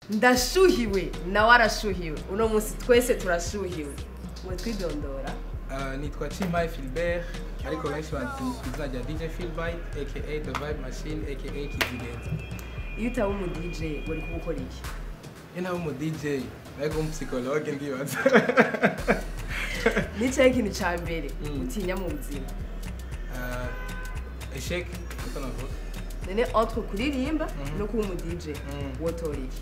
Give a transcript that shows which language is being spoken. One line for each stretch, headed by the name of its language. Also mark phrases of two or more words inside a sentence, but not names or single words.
Rundi: ndashuhiwe nawe arashuhiwe uno munsi twese turashuhiwe mwe twidondora nitwa Philbyte ariko benshi banzi izina rya DJ Philbyte
English: aka the vibe machine
Rundi: aka Kizigenza. iyo utaba umu DJ wari kubukora iki? Ina umu DJ ariko umu psychologue ndibaza. Nicaye ikintu ca mbere utinya mu buzima échec uko navuga nene entre kuririmba no kuba umu DJ wotora iki?